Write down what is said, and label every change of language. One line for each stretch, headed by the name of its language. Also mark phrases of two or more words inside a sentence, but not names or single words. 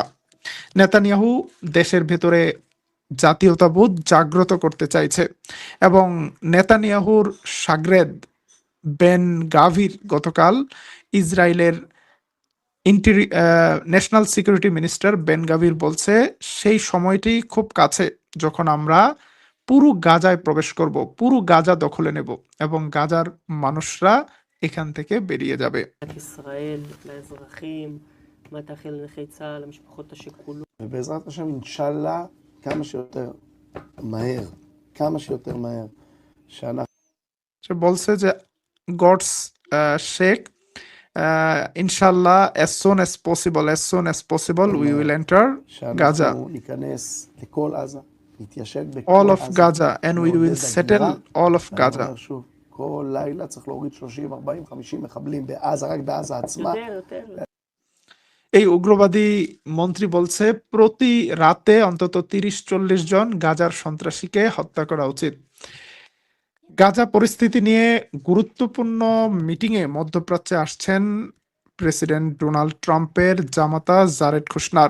Bangla: নেতানিয়াহু দেশের ভেতরে জাতীয়তাবোধ জাগ্রত করতে চাইছে এবং নেতানিয়াহুর শাগরেদ বেন গাভির গতকাল ইসরায়েলের ন্যাশনাল সিকিউরিটি মিনিস্টার বেন গাভির বলছে সেই সময়টি খুব কাছে যখন আমরা পুরো গাজায় প্রবেশ করব, পুরো গাজা দখলে নেব এবং গাজার মানুষরা এখান থেকে বেরিয়ে যাবে।
Hebrew: ישראל, לאזרחים, מה תאחל לנכי צה"ל, למשפחות השכולות. ובעזרת השם, אינשאללה, כמה שיותר מהר, שאנחנו...
Bangla: সে বলছে যে গডস শেখ ইনশাল্লাহ
English: as soon as possible we will enter Gaza,
Hebrew: שאנחנו ניכנס לכל עזה, נתיישב בכל
English: all of
Hebrew: עזה.
English: Gaza and we will
Hebrew: נעודד
English: settle
Hebrew: הגירה.
English: all of
Hebrew: ואני
English: Gaza.
Hebrew: אומר שוב, כל לילה צריך להוריד 30, 40, 50 מחבלים בעזה, רק בעזה עצמה. יותר.
Bangla: এই উগ্রবাদী মন্ত্রী বলছে প্রতি রাতে অন্তত 30-40 জন গাজার সন্ত্রাসীকে হত্যা করা উচিত। গাজা পরিস্থিতি নিয়ে গুরুত্বপূর্ণ মিটিংয়ে মধ্যপ্রাচ্যে আসছেন প্রেসিডেন্ট ডোনাল্ড ট্রাম্পের জামাতা জারেড কুশনার।